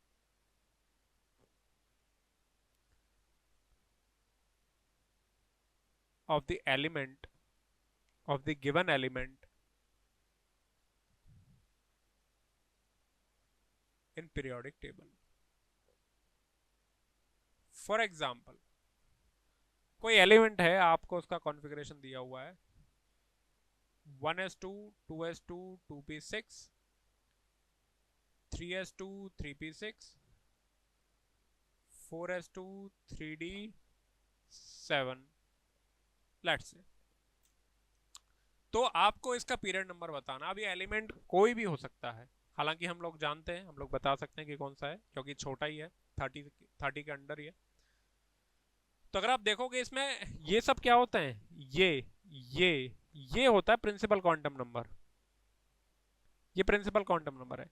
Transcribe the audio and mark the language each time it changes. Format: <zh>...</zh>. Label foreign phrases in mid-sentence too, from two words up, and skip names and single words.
<en>of the element, of the given element in periodic table. For example,</en> <hi>कोई एलिमेंट है, आपको उसका कॉन्फ़िगरेशन दिया हुआ है 1s2 2s2 2p6 3s2 3p6 4s2 3d7,</hi> <en>let's say.</en> <hi>तो आपको इसका पीरियड नंबर बताना। अब ये एलिमेंट कोई भी हो सकता है, हालांकि हम लोग जानते हैं, हम लोग बता सकते हैं कि कौन सा है, क्योंकि छोटा ही है, 30 के अंडर ही है। तो अगर आप देखोगे इसमें ये सब क्या होता है, ये ये होता है</hi> <en>principal quantum number,</en> <hi>ये</hi> <en>principal quantum number</en> <hi>है।</hi>